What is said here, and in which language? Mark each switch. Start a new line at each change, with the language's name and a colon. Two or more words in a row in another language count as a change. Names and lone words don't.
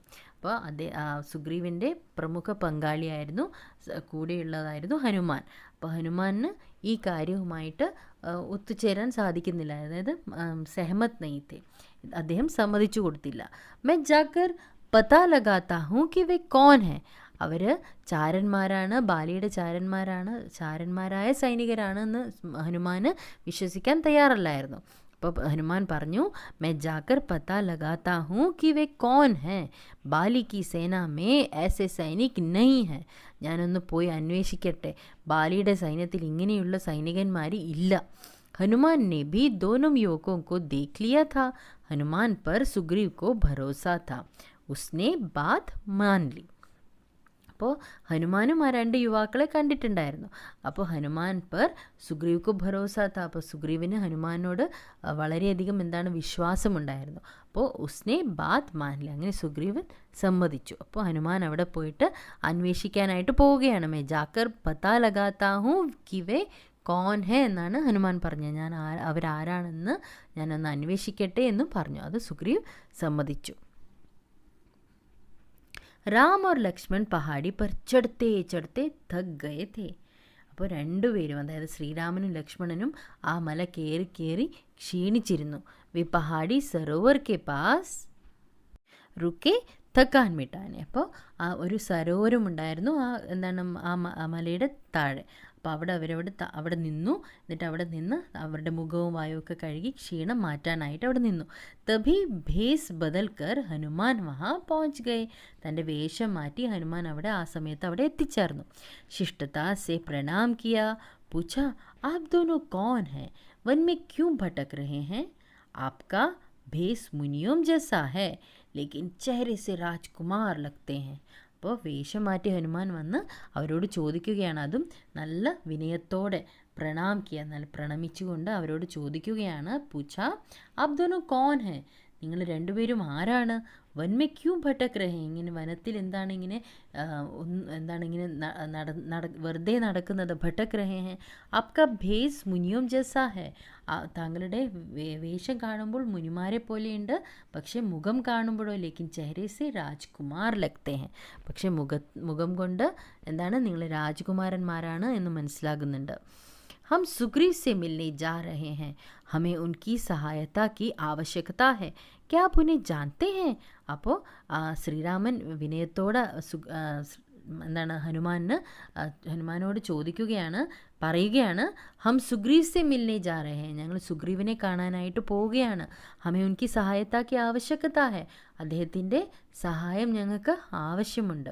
Malayalam: അപ്പോൾ സുഗ്രീവിൻ്റെ പ്രമുഖ പങ്കാളിയായിരുന്നു, കൂടെയുള്ളതായിരുന്നു ഹനുമാൻ. അപ്പോൾ ഹനുമാന് ഈ കാര്യവുമായിട്ട് ഒത്തുചേരാൻ സാധിക്കുന്നില്ല, അതായത്
Hindi: सहमत नहीं थे,
Malayalam: അദ്ദേഹം സമ്മതിച്ചു കൊടുത്തില്ല.
Hindi: मैं जाकर पता लगाता हूँ कि वे कौन है.
Malayalam: അവർ ചാരന്മാരാണ്, ബാലിയുടെ ചാരന്മാരായ സൈനികരാണെന്ന് ഹനുമാന് വിശ്വസിക്കാൻ തയ്യാറല്ലായിരുന്നു. അപ്പോൾ ഹനുമാൻ പറഞ്ഞു,
Hindi: मैं जाकर पता लगाता हूँ कि वे कौन हैं, बाली की सेना में ऐसे सैनिक नहीं है.
Malayalam: ഞാനൊന്ന് പോയി അന്വേഷിക്കട്ടെ, ബാലിയുടെ സൈന്യത്തിൽ ഇങ്ങനെയുള്ള സൈനികന്മാർ ഇല്ല.
Hindi: हनुमान ने भी दोनों युवकों को देख लिया था. हनुमान पर सुग्रीव को भरोसा था, उसने बात मान ली.
Malayalam: അപ്പോൾ ഹനുമാനും ആ രണ്ട് യുവാക്കളെ കണ്ടിട്ടുണ്ടായിരുന്നു. അപ്പോൾ
Hindi: हनुमान पर सुग्रीव को भरोसा था,
Malayalam: അപ്പോൾ സുഗ്രീവിന് ഹനുമാനോട് വളരെയധികം എന്താണ് വിശ്വാസമുണ്ടായിരുന്നു. അപ്പോൾ
Hindi: उसने बात मान ली,
Malayalam: അങ്ങനെ സുഗ്രീവൻ സമ്മതിച്ചു. അപ്പോൾ ഹനുമാൻ അവിടെ പോയിട്ട് അന്വേഷിക്കാനായിട്ട് പോവുകയാണ്.
Hindi: मैं जाकर पता लगाता हूँ कि वे कौन हैं
Malayalam: എന്നാണ് ഹനുമാൻ പറഞ്ഞത്. ഞാൻ അവരാരാണെന്ന് ഞാനൊന്ന് അന്വേഷിക്കട്ടെ എന്ന് പറഞ്ഞു. അത് സുഗ്രീവ് സമ്മതിച്ചു.
Hindi: राम और लक्ष्मण पहाड़ी पर चढ़ते चढ़ते थक गए थे.
Malayalam: അപ്പോൾ രണ്ടുപേരും, അതായത് ശ്രീരാമനും ലക്ഷ്മണനും ആ മല കയറി ക്ഷീണിച്ചിരുന്നു.
Hindi: वे पहाड़ी सरोवर के पास रुके थकान मिटाने.
Malayalam: അപ്പോൾ ആ ഒരു സരോവരമുണ്ടായിരുന്നു, ആ മലയുടെ താഴെ. അപ്പോൾ അവിടെ നിന്നു. എന്നിട്ട് അവിടെ നിന്ന് അവരുടെ മുഖവും വായുവൊക്കെ കഴുകി ക്ഷീണം മാറ്റാനായിട്ട് അവിടെ നിന്നു.
Hindi: तभी भेस बदलकर हनुमान वहाँ പहुंच गए.
Malayalam: തൻ്റെ വേഷം മാറ്റി ഹനുമാൻ ആ സമയത്ത് അവിടെ എത്തിച്ചേർന്നു.
Hindi: शिष्टता से प्रणाम किया, पूछा, आप दोनों कौन हैं, वन में क्यों भटक रहे हैं? आपका भेस मुनियों जैसा है, लेकिन चेहरे से राजकुमार लगते हैं.
Malayalam: അപ്പോൾ വേഷം മാറ്റി ഹനുമാൻ വന്ന് അവരോട് ചോദിക്കുകയാണ്, അതും നല്ല വിനയത്തോടെ നല്ല പ്രണമിച്ചുകൊണ്ട് അവരോട് ചോദിക്കുകയാണ്.
Hindi: पूछा, आप दोनों कौन हैं,
Malayalam: നിങ്ങൾ രണ്ടുപേരും ആരാണ്?
Hindi: वन में क्यों भटक रहे,
Malayalam: ഇങ്ങനെ വനത്തിൽ എന്താണ് ഇങ്ങനെ വെറുതെ നടക്കുന്നത്?
Hindi: भटक रहे हैं, आपका भेस मुनियों जैसा है,
Malayalam: താങ്കളുടെ വേഷം കാണുമ്പോൾ മുനിമാരെ പോലെയുണ്ട്, പക്ഷേ മുഖം കാണുമ്പോഴോ
Hindi: लेकिन चेहरे से राजकुमार लगते हैं,
Malayalam: പക്ഷേ മുഖം കൊണ്ട് എന്താണ് നിങ്ങൾ രാജകുമാരന്മാരാണ് എന്ന് മനസ്സിലാകുന്നുണ്ട്.
Hindi: हम सुग्रीव से मिलने जा रहे हैं, हमें उनकी सहायता की आवश्यकता है, क्या आप उन्हें जानते हैं?
Malayalam: അപ്പോൾ ശ്രീരാമൻ വിനയത്തോടെ എന്താണ് ഹനുമാനോട് ചോദിക്കുകയാണ്, പറയുകയാണ്,
Hindi: हम सुग्रीव से मिलने जा रहे हैं,
Malayalam: ഞങ്ങൾ സുഗ്രീവിനെ കാണാനായിട്ട് പോവുകയാണ്.
Hindi: हमें उनकी सहायता की आवश्यकता है,
Malayalam: അദ്ദേഹത്തിൻ്റെ സഹായം ഞങ്ങൾക്ക് ആവശ്യമുണ്ട്.